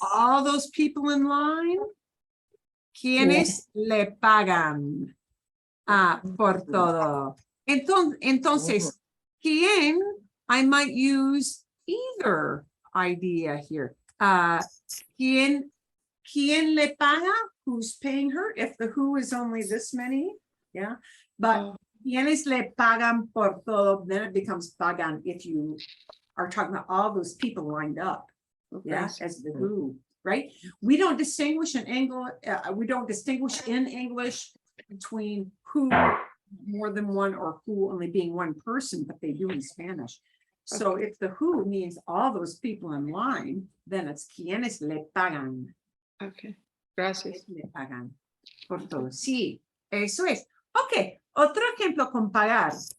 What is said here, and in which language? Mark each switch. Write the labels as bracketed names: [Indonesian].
[English] all those people in line, ¿quiénes le pagan por todo? [Spanish] Entonces, ¿quién? [English] I might use either idea here. [Spanish] ¿Quién le paga? Who's paying her? [English] If the who is only this many, yeah. [Spanish] But ¿quiénes le pagan por todo? [English] Then it becomes pagan if you are talking about all those people lined up, yeah, as the who, right? We don't distinguish in English. We don't distinguish in English between who more than one or who only being one person, but they do in Spanish. So if the who means all those people in line, then it's quienes le pagan. [Spanish] Okay, gracias. Le pagan por todo. Sí, eso es. Ok, otro ejemplo con pagar.